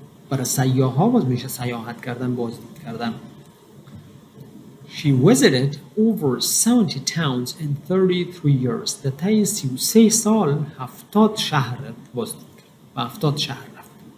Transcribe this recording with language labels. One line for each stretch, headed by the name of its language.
Persian: برای سیاح‌ها باز میشه سیاحت کردن، بازدید کردن.
English: She visited over 70 towns in 33 years.
Persian: در طی 33 سال 70 شهر بازدید کرد و 70 شهر رفت.